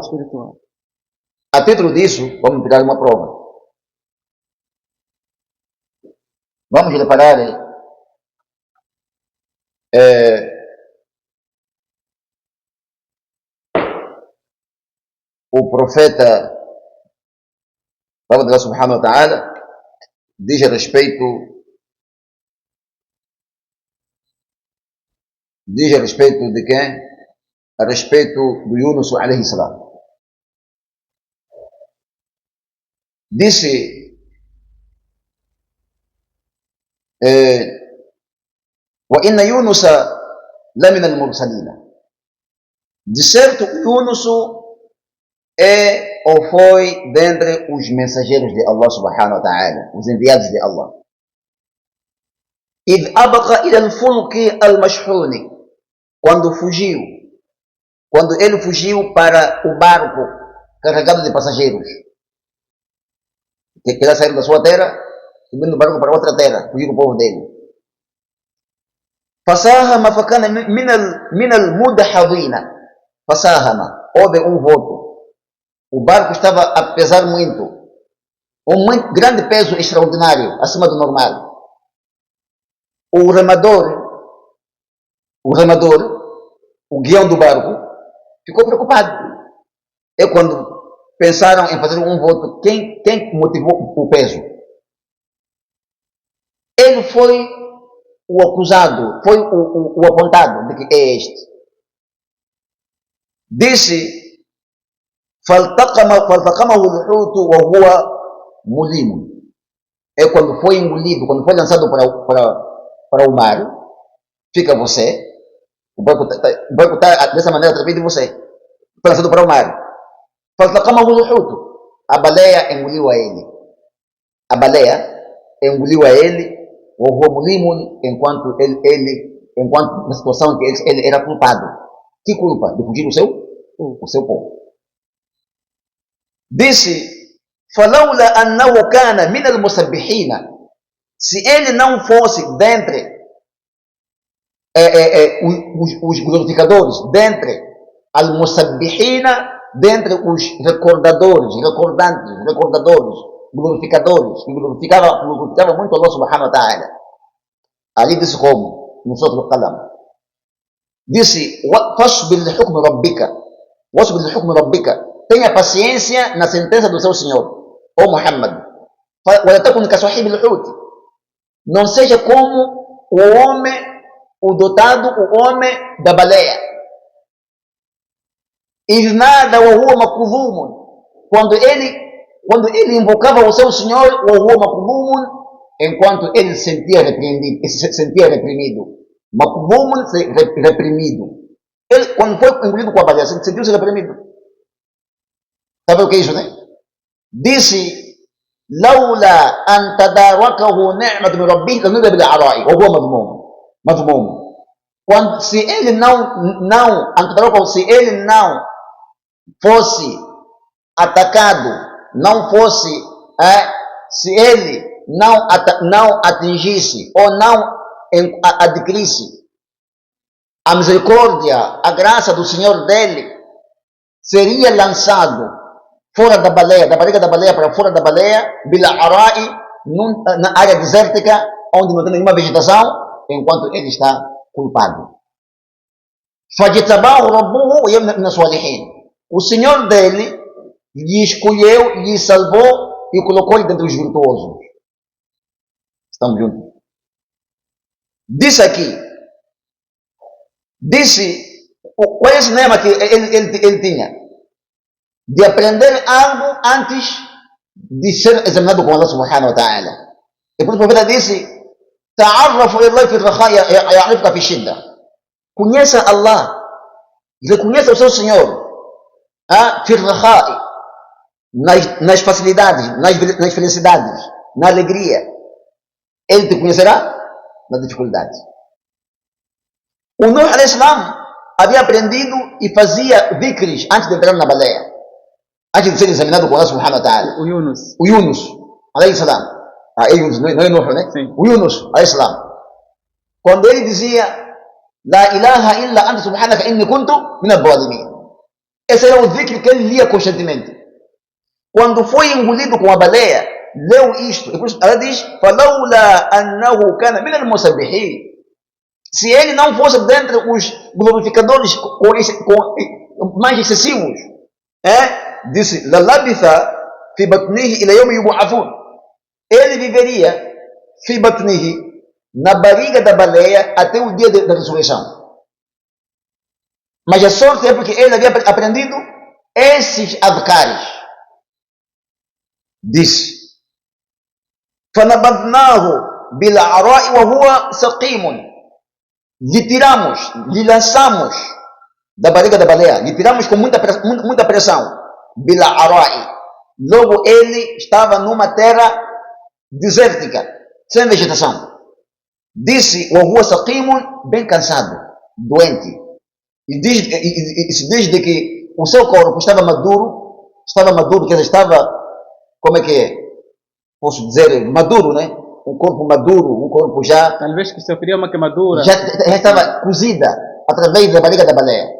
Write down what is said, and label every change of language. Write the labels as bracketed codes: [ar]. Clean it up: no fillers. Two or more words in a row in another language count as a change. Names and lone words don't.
[pt] A título disso, vamos tirar uma prova. Vamos reparar o profeta [ar] الله سبحانه وتعالى [pt] diz a respeito de quem? A respeito do Yunus [ar] عليه السلام. [pt] Disse [ar] وإن يونس لمن المرسلين. [pt] De certo, Yunus é ou foi dentre os mensageiros de [ar] الله سبحانه وتعالى, [pt] os enviados de Allah. [ar] إذ أبق إلى الفلك المشحون, [pt] quando ele fugiu para o barco carregado de passageiros, que queria sair da sua terra, subindo o barco para outra terra, fugir do povo dele. [ar] فساهم فكان من المدحضين. فساهم, [pt] houve um voto. O barco estava a pesar muito, muito grande peso extraordinário, acima do normal. O remador, o guião do barco, ficou preocupado. É quando pensaram em fazer um voto, quem motivou o peso? Ele foi o acusado, foi o apontado de que é este. Disse: [ar] فالتقمه الحوت وهو مليم. [pt] É quando foi engolido, quando foi lançado para o mar, fica você, o barco está dessa maneira através de você, foi lançado para o mar. [ar] فالتقمه الحوت, [pt] a baleia engoliu a ele, [ar] وهو مليم, [pt] enquanto na situação que ele era culpado. Que culpa? De fugir o seu povo. Disse: [ar] فلولا أنه كان من المسبحين, [pt] se ele não fosse dentre os glorificadores, dentre al-musabbihina, dentre os recordadores, glorificadores, que glorificava muito [ar] الله سبحانه وتعالى. [pt] Ali disse como? No Surah Al-Qalam. [ar] Disse: فاصبر لحكم ربك, [pt] tenha paciência na sentença do seu Senhor, ó Muhammad. Não seja como o homem, o dotado, o homem da baleia. Quando ele invocava o seu Senhor, enquanto ele se sentia reprimido. Makbum, reprimido. Ele, quando foi engolido com a baleia, sentiu-se reprimido. Sabe o que é isso, né? Disse: [ar] لولا أن تداركه نعمة من ربه لنذهب بالعراء وهو مذموم. [pt] Quando, se ele não fosse atacado, não fosse, se ele não atingisse ou não adquirisse a misericórdia, a graça do Senhor dele, seria lançado fora da baleia, da barriga da baleia para fora da baleia, [ar] بالعراء, [pt] na área desértica, onde não tem nenhuma vegetação, enquanto ele está culpado. [ar] فاجتباه ربه من الصالحين. [pt] O Senhor dele lhe escolheu, lhe salvou e o colocou dentre os virtuosos. Estamos juntos? Disse, qual é esse lema que ele tinha? De aprender algo antes de ser examinado com [ar] الله سبحانه وتعالى. [pt] E por isso o profeta disse: [ar] تعرف إلى الله في الرخاء يعرفك في الشدة. [pt] Conheça Allah, reconheça o seu Senhor, [ar] في الرخاء, [pt] nas facilidades, nas felicidades, na alegria. Ele te conhecerá na dificuldade. O Nuh [ar] عليه السلام [pt] havia aprendido e fazia dhikrs antes de entrar na baleia, antes de ser examinado com [ar] الله سبحانه وتعالى. [pt] O Yunus. O Yunus [ar] عليه السلام. [pt] Yunus, não é Nuh, né? Sim. O Yunus [ar] عليه السلام. [pt] Quando ele dizia: [ar] لا إله إلا أنت سبحانك إني كنت من الظالمين. [pt] Esse era o dhikr que ele lia constantemente. Quando foi engolido com a baleia, leu isto. E por isso ela diz: [ar] فلولا أنه كان من المسبحين. [pt] Se ele não fosse dentre os glorificadores mais excessivos, disse: [ar] للبث في بطنه إلى يوم يبعثون. [pt] Ele viveria [ar] في بطنه, [pt] na barriga da baleia, até o dia da ressurreição. Mas a sorte é porque ele havia aprendido esses adhkares. Disse: [ar] فَنَبَذْنَاهُ بِالْعَرَاءِ وَهُوَ سَقِيمٌ. [pt] Lhe lançamos da barriga da baleia, lhe tiramos com muita pressão. [ar] بالعراء. [pt] Logo ele estava numa terra desértica, sem vegetação. Disse: [ar] وهو سقيم, [pt] bem cansado, doente. E se diz de que o seu corpo estava maduro, quer dizer, como é que é? Posso dizer, maduro, né? Um corpo maduro, um corpo já... Talvez que sofria uma queimadura. Já estava cozida através da barriga da baleia.